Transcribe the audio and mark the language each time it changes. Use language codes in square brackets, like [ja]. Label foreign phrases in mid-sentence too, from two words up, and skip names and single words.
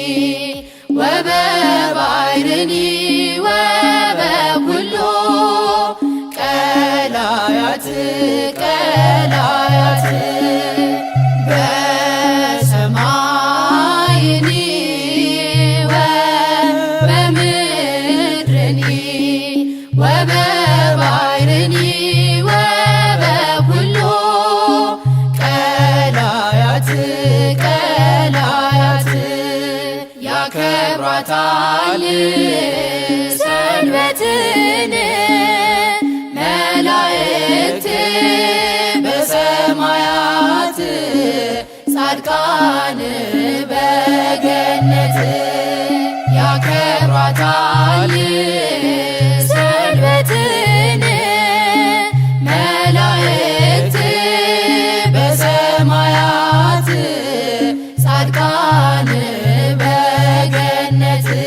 [gez] ወበባሕርኒ ወበኩሉ ቀላያት ቀላያት በሰማይኒ ወበምድርኒ ወበባሕርኒ ወበኩሉ ቀላያት ቀላያት [am] ያከብሯታል ሰንበትን መላእክት በሰማያት ጻድቃን በገነት ያከብሯታል ሰንበትን መላእክት በሰማያት ጻድቃን በገነት